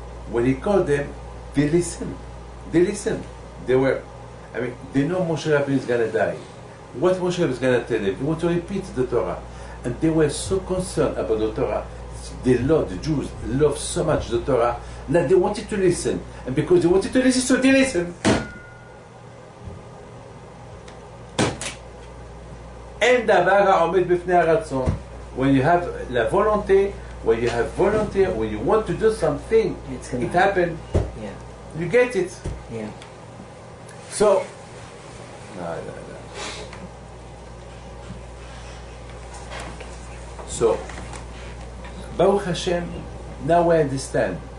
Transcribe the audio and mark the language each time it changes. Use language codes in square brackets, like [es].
[en] When he called them, they listened. They listened. They know Moshe Rabbeinu is going to die. What Moshe is going to tell them? He want to repeat the Torah. And they were so concerned about the Torah. The Jews love so much the Torah that they wanted to listen. And because they wanted to listen, so they listened. [he] אין דבר העומד בפני הרצון. [en] When you have [fr] la volonté, [en] when you want to do something, it happens. Yeah. You get it. Yeah. So, So, Baruch Hashem, now I understand.